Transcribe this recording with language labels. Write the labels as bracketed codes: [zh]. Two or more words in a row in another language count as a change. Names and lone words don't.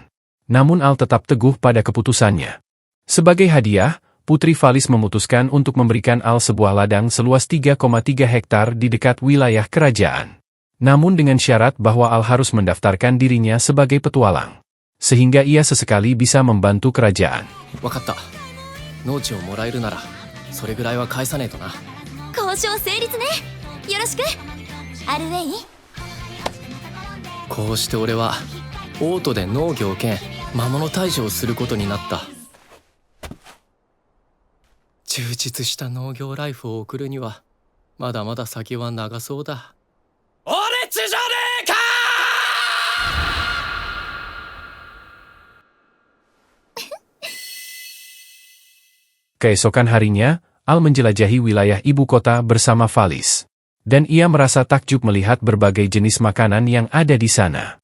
[id] Namun Al tetap teguh pada keputusannya. Sebagai hadiah, Putri Valis memutuskan untuk memberikan Al sebuah ladang seluas 3,3 hektar di dekat wilayah kerajaan. Namun dengan syarat bahwa Al harus mendaftarkan dirinya sebagai petualang. Sehingga ia sesekali bisa membantu kerajaan. [ja] わかった。農地をもらえるならそれぐらいは返さねえとな。交渉成立ね。よろしくアルウェイ。こうして俺はオートで農業兼魔物退治をすることになった。充実した農業ライフを送るにはまだまだ先は長そうだ。俺っちじゃねえか [id] Keesokan harinya, Al menjelajahi wilayah ibu kota bersama Valis. Dan ia merasa takjub melihat berbagai jenis makanan yang ada di sana.